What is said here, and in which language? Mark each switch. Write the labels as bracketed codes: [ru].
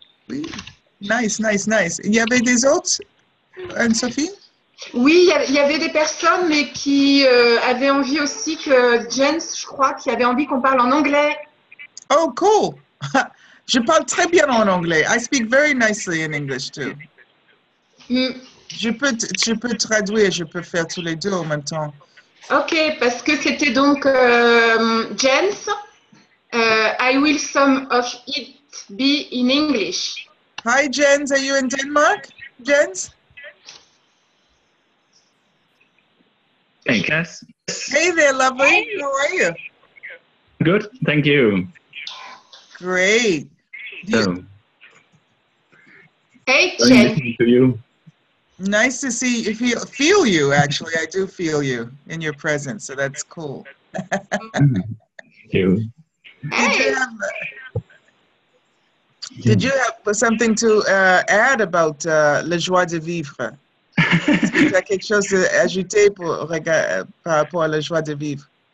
[fr] Oui, nice. Il y avait des autres, Anne-Sophie? Oui, il y avait des personnes, mais qui avaient envie aussi que Jens, je crois, qui avait envie qu'on parle en anglais. Oh, cool. Je parle très bien en anglais. [en] I speak very nicely in English too. [fr] Je peux traduire, je peux faire tous les deux en même temps. Ok, parce que c'était donc Jens. [en] I will some of it be in English. Hi, Jens. Are you in Denmark, Jens? Hey, Cass. Hey there, lovely. Hey. How are you? Good, thank you. Great. Hey, Jens. To you. Nice to see you. Feel you, actually. I do feel you in your presence, so that's cool. Thank you. Hey. Did you have something to add about la joie de vivre? [fr] Est-ce que tu as quelque chose à ajouter par rapport à la joie de vivre?